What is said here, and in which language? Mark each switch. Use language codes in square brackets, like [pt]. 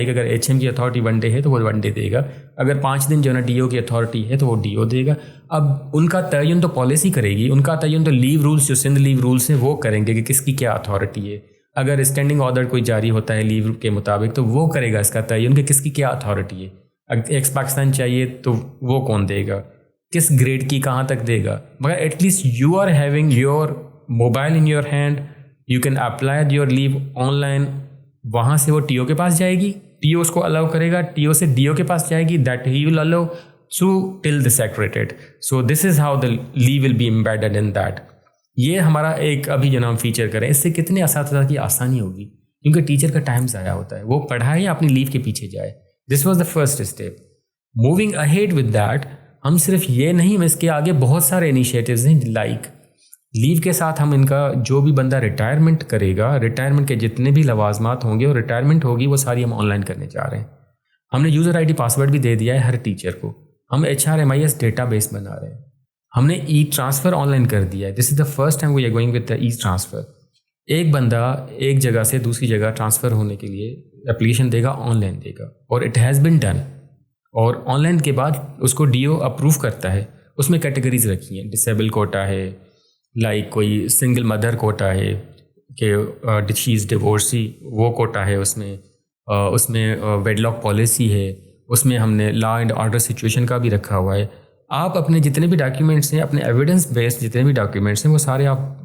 [ur] Like اگر HM کی authority 1 day ہے تو وہ 1 day دے گا، اگر 5 دن جو ہے نا DO کی اتھارٹی ہے تو وہ DO دے گا. اب ان کا تعین تو پالیسی کرے گی، ان کا تعین تو لیو رولس جو سندھ لیو رولس ہیں وہ کریں گے کہ کس کی کیا اتھارٹی ہے. اگر اسٹینڈنگ آرڈر کوئی جاری ہوتا ہے لیو کے مطابق تو وہ کرے گا اس کا تعین کہ کس کی کیا اتھارٹی ہے. اگر ایکس پاکستان چاہیے تو وہ کون دے گا، کس گریڈ کی کہاں تک دے گا. [en] مگر at least you are having your mobile in your hand, you can apply your leave online. [ur] وہاں سے وہ TO کے پاس جائے گی، TO اس کو الاؤ کرے گا، TO سے DO کے پاس جائے گی، [en] That he will allow to till the secretariat. So this is how the leave will be embedded in that. [ur] یہ ہمارا ایک ابھی جو نام فیچر کریں، اس سے کتنے اساتذہ کی آسانی ہوگی، کیونکہ ٹیچر کا ٹائم ضائع ہوتا ہے، وہ پڑھائے یا اپنی لیو کے پیچھے جائے. [en] This was the first step. Moving ahead with that, [ur] ہم صرف یہ نہیں، اس کے آگے بہت سارے انیشیٹوز ہیں لائک لیو کے ساتھ ہم ان کا جو بھی بندہ ریٹائرمنٹ کرے گا، ریٹائرمنٹ کے جتنے بھی لوازمات ہوں گے اور ریٹائرمنٹ ہوگی وہ ساری ہم آن لائن کرنے جا رہے ہیں. ہم نے یوزر ID پاسورڈ بھی دے دیا ہے ہر ٹیچر کو. ہم HRMIS ڈیٹا بیس بنا رہے ہیں. ہم نے ٹرانسفر آن لائن کر دیا ہے. [en] This is the first time we are going with the transfer. [ur] ایک بندہ ایک جگہ سے دوسری جگہ ٹرانسفر ہونے کے لیے application they God, on line دے گا، اور [en] It has been done. [ur] اور آن لائن کے بعد اس کو DO اپروو کرتا ہے. اس میں کیٹیگریز رکھی ہیں، ڈسیبل کوٹا ہے، لائک کوئی سنگل مدر کوٹا ہے کہ [en] she is divorcee, [ur] وہ کوٹا ہے اس میں ویڈ لاک پالیسی ہے، اس میں ہم نے لا اینڈ آرڈر سچویشن کا بھی رکھا ہوا ہے. آپ اپنے جتنے بھی ڈاکیومنٹس ہیں، اپنے ایویڈنس بیسڈ جتنے بھی ڈاکیومنٹس ہیں، وہ سارے آپ